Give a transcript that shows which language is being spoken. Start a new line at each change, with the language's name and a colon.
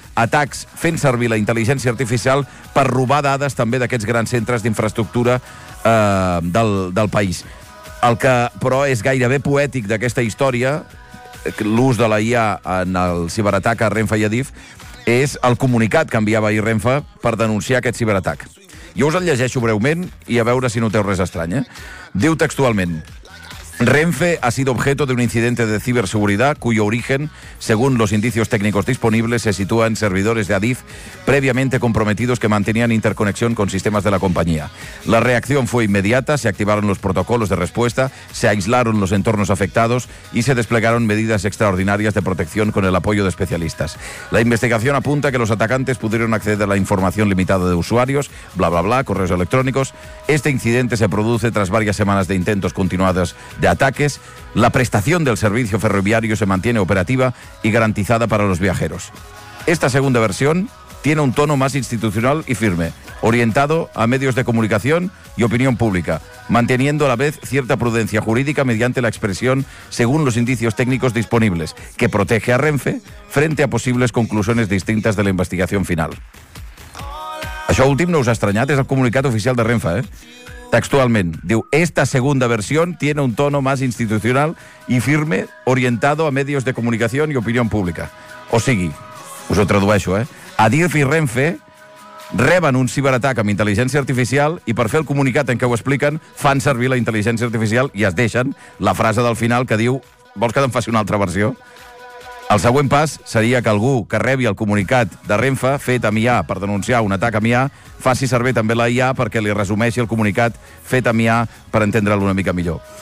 Catalan: Atacs fent servir la intel·ligència artificial per robar dades també d'aquests grans centres d'infraestructura del país. El que, però, és gairebé poètic d'aquesta història, l'ús de la IA en el ciberatac a Renfe i a DIF, és el comunicat que enviava ahir Renfe per denunciar aquest ciberatac. Jo us el llegeixo breument i a veure si noteu res estrany, eh? Diu textualment:
Spanish: Renfe ha sido objeto de un incidente de ciberseguridad cuyo origen, según los indicios técnicos disponibles, se sitúa en servidores de ADIF previamente comprometidos que mantenían interconexión con sistemas de la compañía. La reacción fue inmediata, se activaron los protocolos de respuesta, se aislaron los entornos afectados y se desplegaron medidas extraordinarias de protección con el apoyo de especialistas. La investigación apunta que los atacantes pudieron acceder a la información limitada de usuarios, bla, bla, bla, correos electrónicos. Este incidente se produce tras varias semanas de intentos continuados de ataques. La prestación del servicio ferroviario se mantiene operativa y garantizada para los viajeros. Esta segunda versión tiene un tono más institucional y firme, orientado a medios de comunicación y opinión pública, manteniendo a la vez cierta prudencia jurídica mediante la expresión según los indicios técnicos disponibles, que protege a Renfe frente a posibles conclusiones distintas de la investigación final.
Catalan: Això últim no us ha estranyat, és el comunicat oficial de Renfe, eh? Textualment, diu:
Spanish: esta segunda versión tiene un tono más institucional y firme, orientado a medios de comunicación y opinión pública.
Catalan: O sigui, us ho tradueixo, eh? ADIF i Renfe reben un ciberatac amb intel·ligència artificial i per fer el comunicat en què ho expliquen fan servir la intel·ligència artificial i es deixen la frase del final que diu: vols que te'n faci una altra versió? El següent pas seria que algú que rebi el comunicat de Renfe fet amb IA per denunciar un atac amb IA faci servir també la IA perquè li resumeixi el comunicat fet amb IA per entendre'l una mica millor.